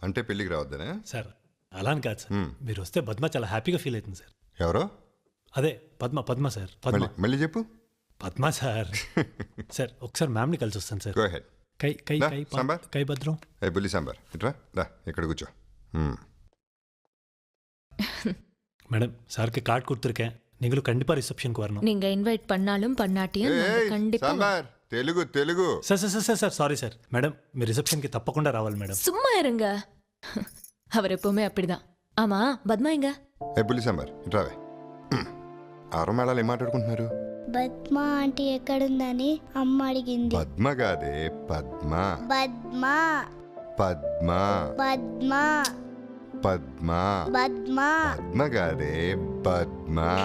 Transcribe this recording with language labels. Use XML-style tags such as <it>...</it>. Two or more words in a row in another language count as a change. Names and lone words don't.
<te>అంటే పెళ్ళికి రావద్దనే? సార్ అలా అని కాదు సార్, మీరు వస్తే పద్మ చాలా హ్యాపీగా ఫీల్ అవుతుంది సార్. ఎవరో? అదే పద్మ. పద్మ సార్, పద్మ. మళ్ళీ చెప్పు. పద్మ సార్. సార్ ఒకసారి మ్యామ్ని కలిసి వస్తాను సార్.</te> <en>go ahead. కై కై కై</en> <te>సాంబార్. కై భద్రం. ఏ బుల్లి సాంబార్ ఇట్రా దా, ఇక్కడ కూర్చో.</te> <ta>மேடம் சாருக்கு கார்டு கொடுத்துருக்கேன், நீங்களும் கண்டிப்பா ரிசப்ஷனுக்கு வரணும். நீங்க இன்வைட் பண்ணாலும் பண்ணாட்டியும் கண்டிப்பா.</ta> <te>సాంబార్ తెలుగు తెలుగు. సార్ సార్ సార్ సార్ సారీ సార్. మేడం మీరు రిసెప్షన్కి తప్పకుండా రావాలి మేడం.</te> <ta>சும்மா இருங்க, அவர் எப்பவுமே அப்படிதான். ஆமா பத்மா எங்க?</ta> <te>ఏ బుల్లి సాంబార్ ఇట్రావే. ఆరో మేళాలు ఏం మాట్లాడుకుంటున్నారు? పద్మ ఆంటీ ఎక్కడుందని అమ్మ అడిగింది. పద్మ కాదే పద్మ. పద్మ పద్మ పద్మ పద్మ పద్మ పద్మ కాదే పద్మ.</te>